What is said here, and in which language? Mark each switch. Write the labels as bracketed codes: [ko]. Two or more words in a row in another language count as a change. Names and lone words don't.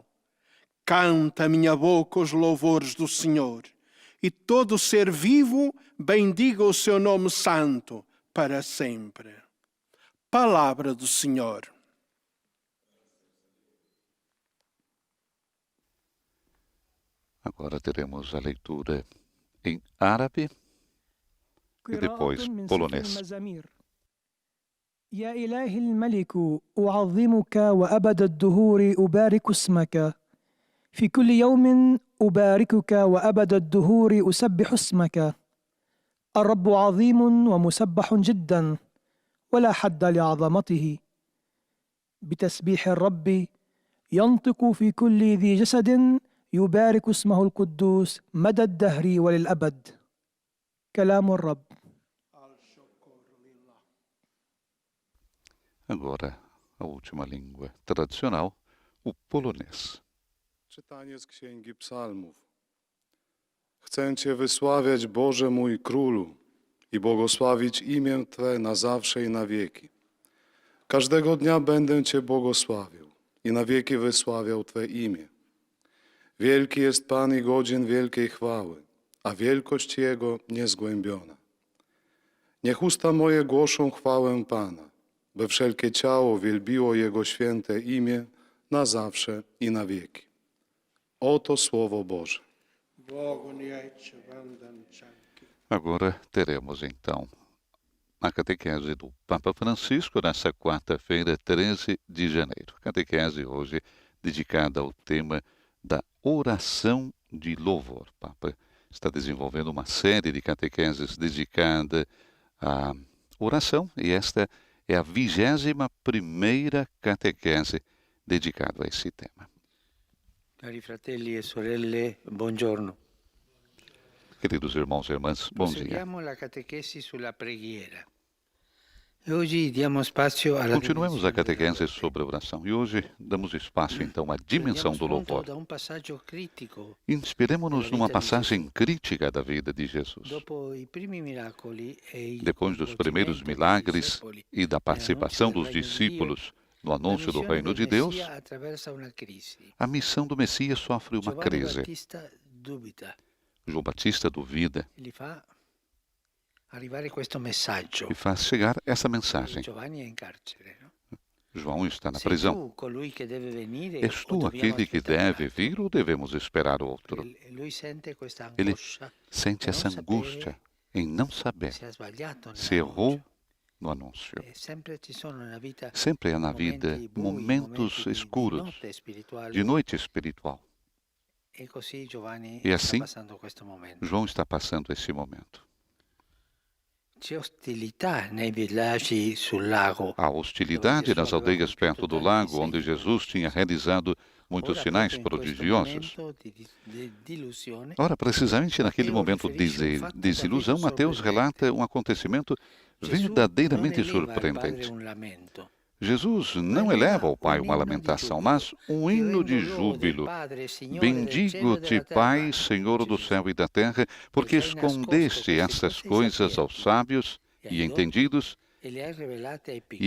[pt] Canta a minha boca os louvores do Senhor, e todo ser vivo bendiga o seu nome santo para sempre. Palavra do Senhor. Agora teremos a leitura em árabe e depois polonês. [ar] يا إلهي الملك أعظمك وأبد الدهور أبارك اسمك في كل يوم أباركك وأبد الدهور أسبح اسمك الرب عظيم ومسبح جدا ولا حد لعظمته بتسبيح الرب ينطق في كل ذي جسد يبارك اسمه القدوس مدى الدهر وللأبد كلام الرب. [pt] Agora, a última língua tradicional, o polonês. [pl] Czytanie z Księgi Psalmów. Chcę Cię wysławiać, Boże mój Królu, i błogosławić imię Twe na zawsze i na wieki. Każdego dnia będę Cię błogosławił i na wieki wysławiał Twe imię. Wielki jest Pan i godzien wielkiej chwały, a wielkość Jego niezgłębiona. Niech usta moje głoszą chwałę Pana, by wszelkie ciało wielbiło Jego święte imię na zawsze i na wieki. Oto Słowo Boże. [pt] Agora teremos então a catequese do Papa Francisco nessa quarta-feira, 13 de janeiro. Catequese hoje dedicada ao tema da oração de louvor. O Papa está desenvolvendo uma série de catequeses dedicada à oração e esta é a 21ª catequese dedicada a esse tema. [it] Cari fratelli e sorelle, buongiorno. [pt] Queridos irmãos e irmãs, bom dia. [it] Proseguiamo la catechesi sulla preghiera. E oggi diamo spazio alla [pt] Continuemos a [it] dimensione [pt] catequese [it] della [pt] sobre a oração e hoje damos espaço então à dimensão do louvor. [it] da un passaggio critico. [pt] Inspiremo-nos numa passagem crítica da vida de Jesus. [it] Dopo i primi miracoli e il [pt] Depois dos primeiros [it] coinvolgimento dei [pt] milagres [it] discepoli [pt] e da participação [it] nell'annuncio [pt] dos [it] del Regno di Dio, [pt] discípulos no [it] la [pt] anúncio do [it] missione [pt] reino de [it] del [pt] Deus, [it] Messia attraversa una crisi. [pt] a missão do Messias sofre uma [it] Giovanni [pt] crise. [it] Battista dubita [pt] João Batista duvida [it] e gli fa arrivare questo messaggio. [pt] e faz chegar essa mensagem. [it] Giovanni è in carcere, no? [pt] João está na [it] Sei [pt] prisão. [it] tu colui che deve venire [pt] És o tu [it] dobbiamo [pt] aquele que [it] aspettare un [pt] deve [it] altro? [pt] vir ou devemos esperar outro? [it] Lui sente questa [pt] Ele [it] angoscia [pt] sente [it] di [pt] essa [it] non [pt] angústia [it] sapere [pt] em não saber [it] se ha sbagliato [pt] se errou [it] nell'annuncio. [pt] no anúncio. [it] E sempre ci sono nella vita [pt] Sempre há na vida [it] momenti bui, [pt] momentos [it] momenti di [pt] escuros, [it] notte spirituale. [pt] de noite espiritual. [it] E così Giovanni [pt] E [it] sta [pt] assim, [it] passando questo momento. [pt] João está passando esse momento. [it] C'è ostilità nei villaggi sul lago. [pt] Há hostilidade nas aldeias perto do lago, onde Jesus tinha realizado muitos [it] Ora, [pt] sinais [it] proprio in questo [pt] prodigiosos. [it] momento di delusione, [pt] Ora, precisamente naquele Mateus momento [it] riferisce [pt] de um fato desilusão, [it] davvero [pt] Mateus [it] sorprendente. [pt] relata um acontecimento [it] Gesù [pt] verdadeiramente [it] non eleva al Padre [pt] surpreendente. [it] un lamento. [pt] Jesus não eleva ao Pai uma lamentação, mas um hino de júbilo. Bendigo-te, Pai, Senhor do céu e da terra, porque escondeste essas coisas aos sábios e entendidos [it] E le hai rivelate ai [pt] e [it] piccoli.